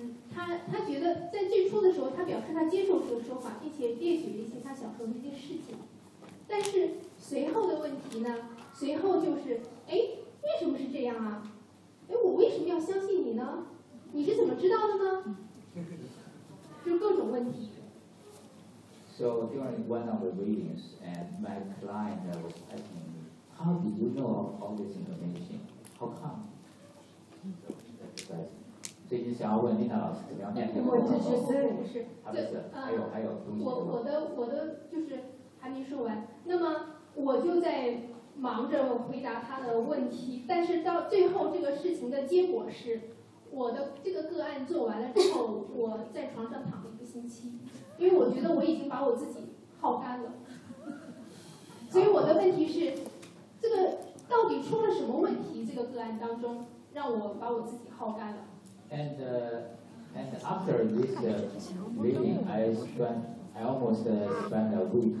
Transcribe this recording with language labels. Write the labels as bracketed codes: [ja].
[zh] 他觉得在最初的时候，他表示他接受这个说法，并且列举了一些他小时候的一些事情，但是。随后的问题呢，随后就是哎，为什么是这样啊，哎，我为什么要相信你呢，你是怎么知道的呢，就各种问题。 [en] So during one of the readings and my client was asking me, how did you know all this information, how come? [zh] 所以你想要问林达老师怎么样面对，我只是他不是还有东西。我的就是还没说完，那么我就在忙着回答他的问题，但是到最后这个事情的结果是，我的这个个案做完了之后，我在床上躺了一个星期，因为我觉得我已经把我自己耗干了。所以我的问题是，这个到底出了什么问题？这个个案当中让我把我自己耗干了。 [en] And after this reading, I almost spent a week